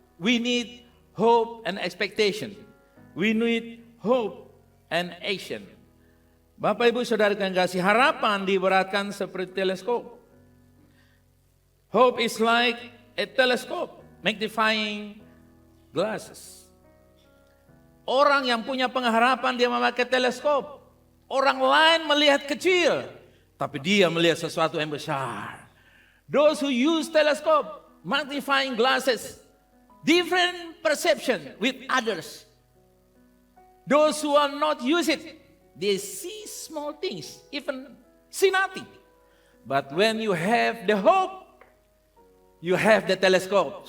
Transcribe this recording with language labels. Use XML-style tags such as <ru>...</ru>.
<en>We need hope and expectation. We need hope and action.</en> <id>Bapak Ibu Saudara yang kasih, harapan diibaratkan seperti teleskop.</id> <en>Hope is like a telescope, magnifying glasses.</en> <id>Orang yang punya pengharapan dia memakai teleskop. Orang lain melihat kecil, tapi dia melihat sesuatu yang besar.</id> <en>Those who use telescope, magnifying glasses, different perception with others. Those who are not use it, they see small things, even see nothing. But when you have the hope, you have the telescope.</en>